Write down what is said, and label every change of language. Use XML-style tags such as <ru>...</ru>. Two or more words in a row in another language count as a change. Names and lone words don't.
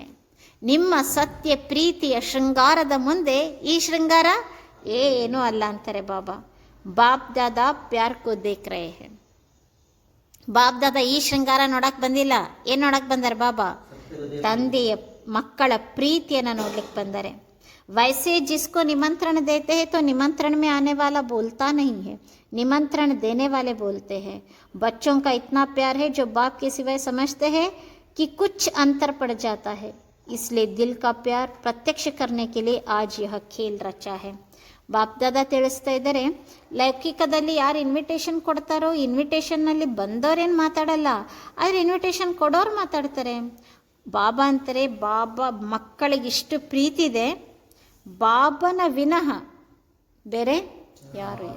<kn>ನಿಮ್ಮ ಸತ್ಯ ಪ್ರೀತಿಯ ಶೃಂಗಾರದ ಮುಂದೆ ಈ ಶೃಂಗಾರ ಏನೂ ಅಲ್ಲ ಅಂತಾರೆ ಬಾಬಾ.</kn> <hi>बाप दादा प्यार को देख रहे हैं. ಬಾಪ್ ದಾದಾ</hi> <kn>ಈ ಶೃಂಗಾರ ನೋಡಕ್ಕೆ ಬಂದಿಲ್ಲ. ಏನು ನೋಡಕ್ಕೆ ಬಂದಾರೆ ಬಾಬಾ? ತಂದೆಯ ಮಕ್ಕಳ ಪ್ರೀತಿಯನ್ನು ನೋಡ್ಲಿಕ್ಕೆ ಬಂದರೆ.</kn> <hi>वैसे जिसको निमंत्रण देते हैं तो निमंत्रण में आने वाला बोलता नहीं है, निमंत्रण देने वाले बोलते हैं. बच्चों का इतना प्यार है जो बाप के सिवाय समझते हैं कि कुछ अंतर पड़ जाता है. इसलिए दिल का प्यार प्रत्यक्ष करने के लिए आज यह खेल रचा है.</hi> <kn>ಬಾಪ್ದಾದ ತಿಳಿಸ್ತಾ ಇದ್ದಾರೆ, ಲೌಕಿಕದಲ್ಲಿ ಯಾರು ಇನ್ವಿಟೇಷನ್ ಕೊಡ್ತಾರೋ ಇನ್ವಿಟೇಷನ್ನಲ್ಲಿ ಬಂದವರೇನು ಮಾತಾಡಲ್ಲ, ಆದರೆ ಇನ್ವಿಟೇಷನ್ ಕೊಡೋರು ಮಾತಾಡ್ತಾರೆ. ಬಾಬಾ ಅಂತಾರೆ, ಬಾಬಾ ಮಕ್ಕಳಿಗಿಷ್ಟು ಪ್ರೀತಿ ಇದೆ, ಬಾಬನ ವಿನಃ ಬೇರೆ ಯಾರು ಇಲ್ಲ.</kn>